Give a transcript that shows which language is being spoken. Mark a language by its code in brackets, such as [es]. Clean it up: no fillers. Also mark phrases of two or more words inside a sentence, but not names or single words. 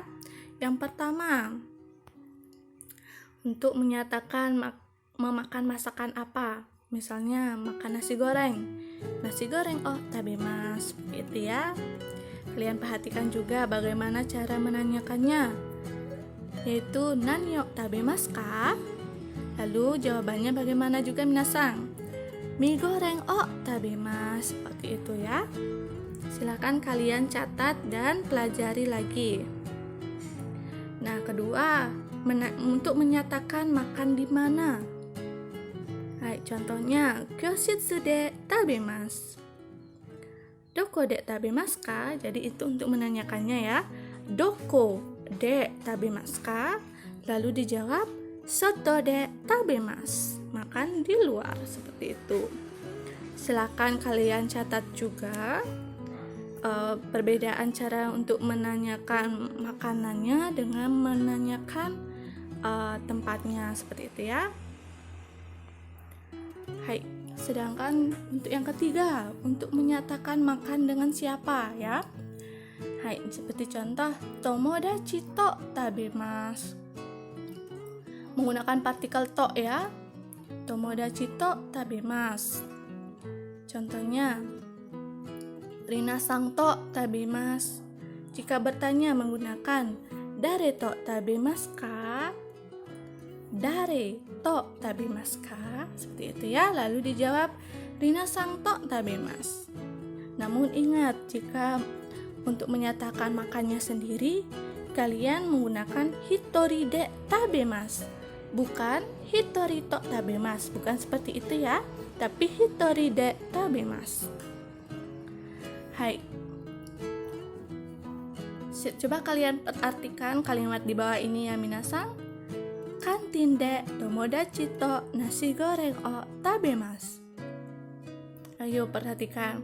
[id] Yang pertama, untuk menyatakan memakan masakan apa. Misalnya makan nasi goreng. Nasi goreng [ja] oh tabemasu, [id] gitu ya. Kalian perhatikan juga bagaimana cara menanyakannya. [ja] Yaitu nani o tabemasu ka? [id] Lalu jawabannya bagaimana juga minasan? [ja] Mie goreng oh tabemasu, [id] seperti itu ya. Silakan kalian catat dan pelajari lagi. Nah, kedua, untuk menyatakan makan di mana. [ja] Hai, contohnya kyoshitsu de tabemasu. Doko de tabemasu ka? [id] Jadi itu untuk menanyakannya ya. [ja] Doko de tabemasu ka? [id] Lalu dijawab [ja] soto de tabemasu. [id] Makan di luar, seperti itu. Silakan kalian catat juga perbedaan cara untuk menanyakan makanannya dengan menanyakan tempatnya, seperti itu ya. Hai, sedangkan untuk yang ketiga, untuk menyatakan makan dengan siapa ya. [ja] Hai, [id] seperti contoh [ja] tomodachi to tabemasu. [id] Menggunakan partikel to ya. [ja] Tomodachi to tabemasu. [id] Contohnya, [ja] Rina-san to tabemasu. [id] Jika bertanya menggunakan [ja] dare to tabemasu ka? Dare to tabemasu ka? [id] Seperti itu ya. Lalu dijawab [ja] Rina-san to tabemasu. [id] Namun ingat, jika untuk menyatakan makannya sendiri, kalian menggunakan [ja] hitori de tabemasu. Bukan hitori to tabemasu. [id] Bukan seperti itu ya. Tapi [ja] hitori de tabemasu. Hai. [id] Coba kalian artikan kalimat di bawah ini ya minasan. [ja] Kantin de tomodachi to nasi goreng o tabemasu. [id] Ayo perhatikan.